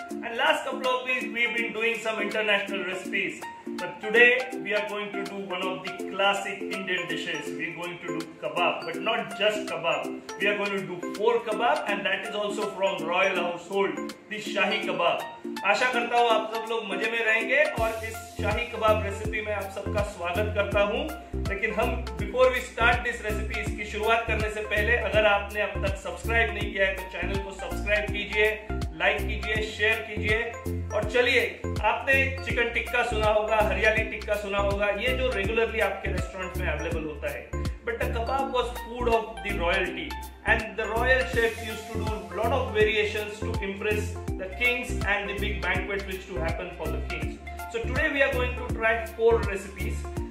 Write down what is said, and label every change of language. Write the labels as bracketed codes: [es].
[en] And last couple of weeks we've been doing some international recipes. But today we are going to do one of the classic Indian dishes. We're going to do kebab, but not just kebab. We are going to do 4 kebab, and that is also from Royal Household, the Shahi Kebab. [hi] आशा करता हूँ आप सब लोग मजे में रहेंगे और इस शाही कबाब रेसिपी में आप सबका स्वागत करता हूँ। लेकिन हम [en] before we start this recipe, [hi] इसकी शुरुआत करने से पहले अगर आपने अब तक सब्सक्राइब नहीं किया है तो चैनल को सब्सक्राइब कीजिए, लाइक कीजिए, शेयर कीजिए। और चलिए, आपने चिकन टिक्का सुना होगा, हरियाली टिक्का सुना होगा, ये जो रेगुलरली आपके रेस्टोरेंट में अवेलेबल होता है। [en] But the kebab was food of the royalty, and the royal chefs used to do a lot of variations to impress the kings and the big banquets which to happen for the kings. So today we are going to try 4 recipes.